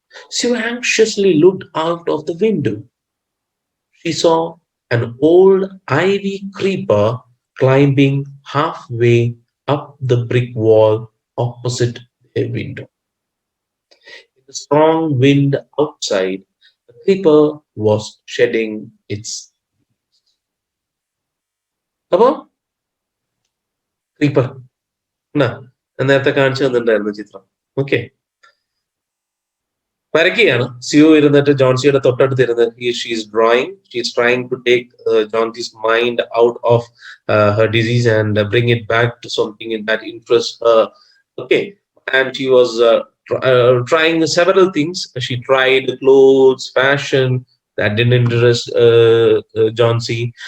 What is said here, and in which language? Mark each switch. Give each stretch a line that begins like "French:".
English: Sue anxiously looked out of the window. She saw an old ivy creeper climbing halfway up the brick wall opposite a window. In the strong wind outside, the creeper was shedding its.
Malayalam: അപ്പോ creeper എന്നാ നേരത്തെ കാണിച്ചു തന്നിട്ടുണ്ടായിരുന്നു ചിത്രം. Okay, വരയ്ക്കുകയാണ്. See you ഇരുന്നിട്ട് ജോൺസിയുടെ തൊട്ടടുത്ത് ഇരുന്ന്
English: She's drawing. She's trying to take Johnsy's mind out of her disease and bring it back to something in that interests her. Okay, and she was trying several things. She tried clothes, fashion, that didn't interest John C.